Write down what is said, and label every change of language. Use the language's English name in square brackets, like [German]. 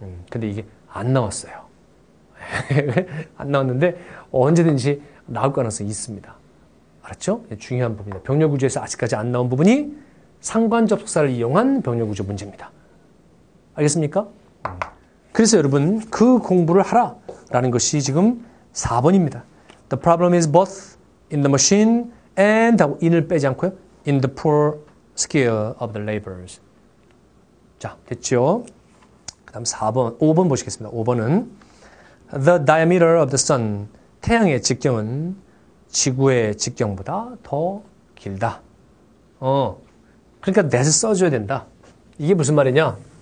[Korean] 근데 이게 안 나왔어요. 안 나왔는데 언제든지 나올 가능성이 있습니다. 알았죠? 중요한 부분입니다. 병렬구조에서 아직까지 안 나온 부분이 상관접속사를 이용한 병렬구조 문제입니다. 알겠습니까? 그래서 여러분 그 공부를 하라라는 것이 지금 4번입니다. [English] The problem is both in the machine and [Korean] 하고 in을 빼지 않고요. [English] in the poor skill of the laborers. [Korean] 자, 됐죠? 그 다음 5번 보시겠습니다. 5번은 [English] The diameter of the sun, [Korean] 태양의 직경은 지구의 직경보다 더 길다. 그러니까 that을 써줘야 된다. 이게 무슨 말이냐?